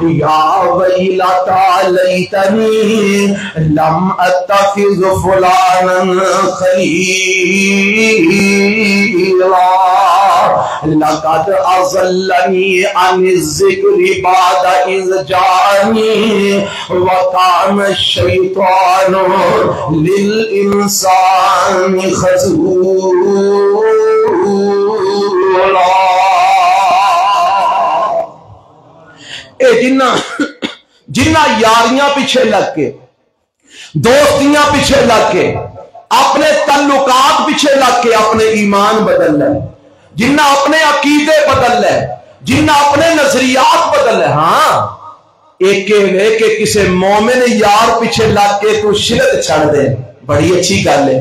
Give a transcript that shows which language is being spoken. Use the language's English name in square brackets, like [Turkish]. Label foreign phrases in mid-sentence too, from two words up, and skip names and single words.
[Arabic] یا ویلتا لیتنی لم اتخذ فلانا خلیلا لقد اضلنی عن الذکر بعد اذ جاءنی وکان الشیطان للانسان خذولا۔ [Punjabi] اے جنہ یاریاں پیچھے لگ کے، دوستیاں پیچھے لگ کے، اپنے تعلقات پیچھے لگ کے اپنے ایمان بدل لے، جنہ اپنے عقیدے بدل لے، جنہ اپنے نظریات بدل لے، ہاں ایک کسی مومن یار پیچھے لگ کے تو شرک چھڑ دے، بڑی اچھی گل ہے۔